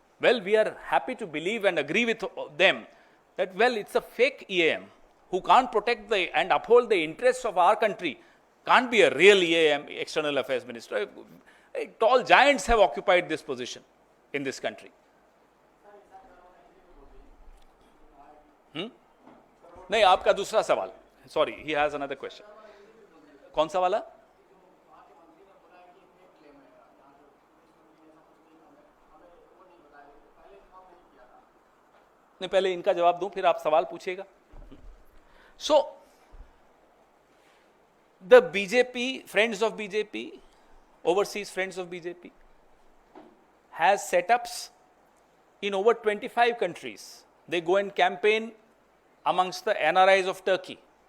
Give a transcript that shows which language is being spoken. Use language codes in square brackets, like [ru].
[en] Well, we are happy to believe and agree with them that, well, it's a fake EAM who can't protect and uphold the interests of our country. Can't be a real EAM, External Affairs Minister. Tall giants have occupied this position in this country. [hi] नहीं, आपका दूसरा सवाल, sorry, [en] he has another question. [hi] कौन सा वाला? नहीं, पहले इनका जवाब दूं फिर आप सवाल पूछिएगा। [en] So, the BJP, friends of BJP, overseas friends of BJP, has setups in over 25 countries. They go and campaign amongst the NRIs of Turkey.